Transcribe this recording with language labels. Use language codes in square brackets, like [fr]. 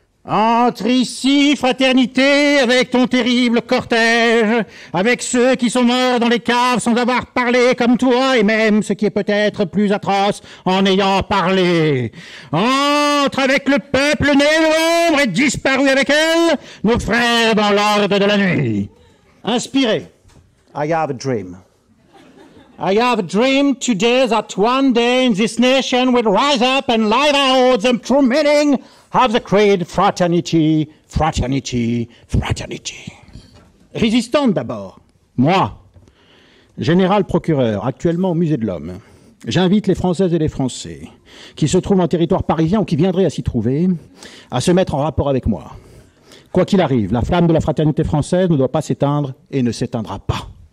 [fr] Entre ici, fraternité, avec ton terrible cortège, avec ceux qui sont morts dans les caves sans avoir parlé comme toi, et même ce qui est peut-être plus atroce, en ayant parlé. Entre avec le peuple né de l'ombre et disparu avec elle, nos frères dans l'ordre de la nuit. Inspiré. [en] I have a dream. I have a dream today that one day in this nation will rise up and live out the true meaning of the creed fraternity, fraternity, fraternity. [fr] Résistante d'abord. Moi, général procureur, actuellement au Musée de l'Homme, j'invite les Françaises et les Français qui se trouvent en territoire parisien ou qui viendraient à s'y trouver à se mettre en rapport avec moi. Quoi qu'il arrive, la flamme de la fraternité française ne doit pas s'éteindre et ne s'éteindra pas.